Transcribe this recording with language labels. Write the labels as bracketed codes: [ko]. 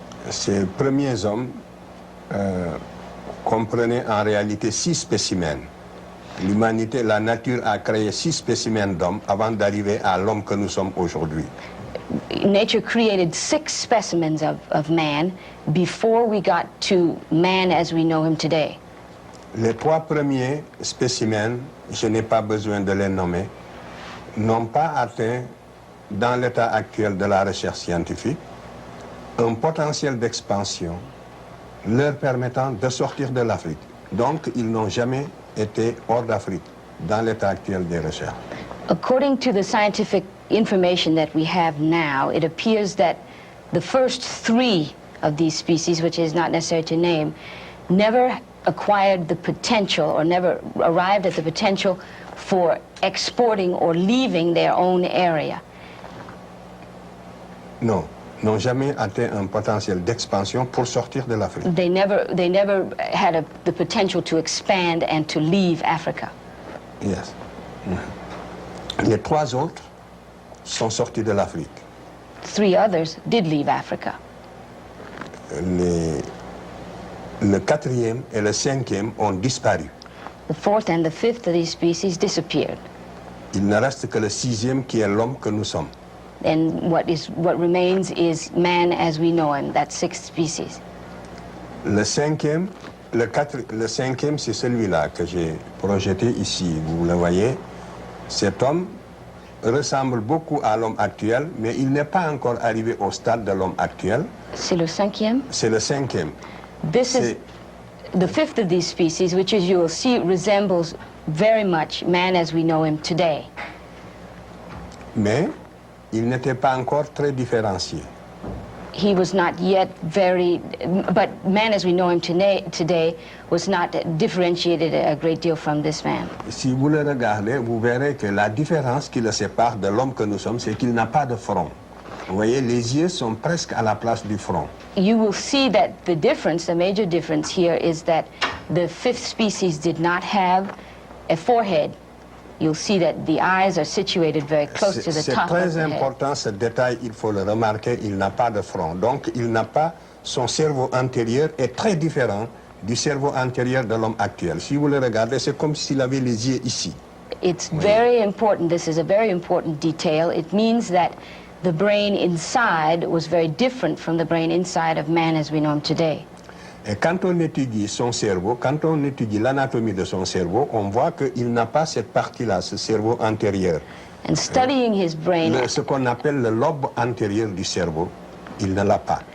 [fr] Ces premiers hommes comprenaient en réalité 6 spécimens. L'humanité, la nature a créé 6 spécimens d'hommes avant d'arriver à l'homme que nous sommes aujourd'hui. [en] Nature created 6 specimens of man before we got to man as we know him today. [fr] Les 3 premiers spécimens, je n'ai pas besoin de les nommer, n'ont pas atteint, dans l'état actuel de la recherche scientifique, un potentiel d'expansion leur permettant de sortir de l'Afrique. Donc, ils n'ont jamais été hors d'Afrique, dans l'état actuel des recherches. [en] According to the scientific information that we have now, it appears that the first 3 of these species, which is not necessary to name, never acquired the potential or never arrived at the potential for exporting or leaving their own area. [fr] Non, n'ont jamais atteint un potentiel d'expansion pour sortir de l'Afrique. [en] They never had the potential to expand and to leave Africa. Yes. [fr] Les 3 autres sont sortis de l'Afrique. [en] 3 others did leave Africa. [fr] Le 4e et le 5e ont disparu. [en] The 4th and the 5th of these species disappeared. [fr] Il ne reste que le 6e qui est l'homme que nous sommes. [en] And what remains is man as we know him, that 6th species. [fr] Le 5e, le 5e, c'est celui-là que j'ai projeté ici. Vous le voyez. Cet homme ressemble beaucoup à l'homme actuel, mais il n'est pas encore arrivé au stade de l'homme actuel. C'est le 5e? C'est le 5e. [en] This is the 5th of these species, which, as you will see, resembles very much man as we know him today. [fr] Mais il n'était pas encore très différencié. [en] He was not yet but man as we know him today was not differentiated a great deal from this man. [fr] Si vous le regardez, vous verrez que la différence qui le sépare de l'homme que nous sommes, c'est qu'il n'a pas de front. Vous voyez, les yeux sont presque à la place du front. [en] You will see that the major difference here is that the 5th species did not have a forehead. You'll see that the eyes are situated very close to the top of the head. [fr] C'est très important ce détail, il faut le remarquer, il n'a pas de front. Donc il n'a pas, son cerveau antérieur est très différent du cerveau antérieur de l'homme actuel. Si vous le regardez, c'est comme s'il avait les yeux ici. [en] It's very important, this is a very important detail. It means that the brain inside was very different from the brain inside of man as we know him today. [fr] Et quand on étudie son cerveau, quand on étudie l'anatomie de son cerveau, on voit qu'il n'a pas cette partie-là, ce cerveau antérieur. [en] And studying his brain, [fr] ce qu'on appelle le lobe antérieur du cerveau, il ne l'a pas.